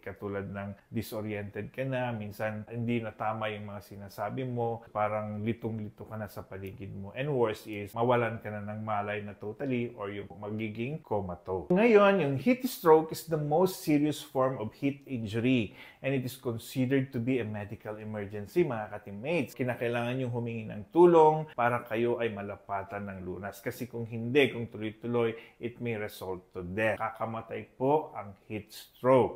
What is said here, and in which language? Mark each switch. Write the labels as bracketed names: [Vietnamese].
[Filipino] Katulad ng disoriented ka na, minsan hindi na tama yung mga sinasabi mo, parang litong-lito ka na sa paligid mo. [English] And worse is, [Filipino] mawalan ka na ng malay na totally or yung magiging comatose. [English] Ngayon, yung heat stroke is the most serious form of heat injury and it is considered to be a medical emergency, mga ka-teammates. [Filipino] Kinakailangan yung humingi ng tulong para kayo ay malapatan ng lunas. Kasi kung hindi, kung tuloy-tuloy, [English] it may result to death. [Filipino] Kakamatay po ang heat stroke.